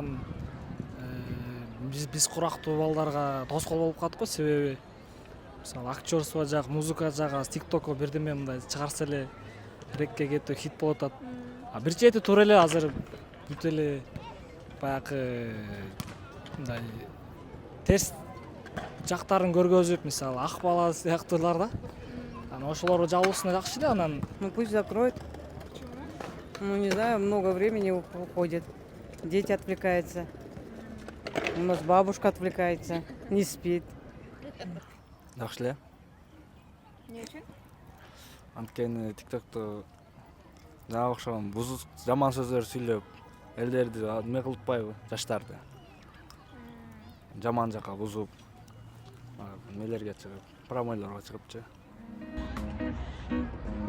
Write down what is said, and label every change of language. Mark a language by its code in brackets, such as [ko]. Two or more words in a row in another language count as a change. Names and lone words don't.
[ky] Биз курактуу балдарга тоскоол болуп калдык го, себеби мисалы актерство жак, музыка жагы TikTokко бирдеме мындай чыгарса эле рекке кетип хит болуп атат. А бир чети туура эле азыр бүт эле баягы мындай терс жактарын көргөзүп, мисалы ак бала сыяктуулар да. Анан ошолорго жабылуусуна жакшы да, анан [ru] Ну пусть закроют. Ну не знаю, много времени уходит. Дети отвлекаются. У нас бабушка отвлекается, не спит. [ky] жакшы эле. Эмне үчүн? Анткени TikTokто жана окшогон бузук жаман сөздөр сүйлөп элдерди эме кылып атпайбы, жаштарды. Жаман жака бузуп, эмелерге чыгып, промойлорго чыгыпчы.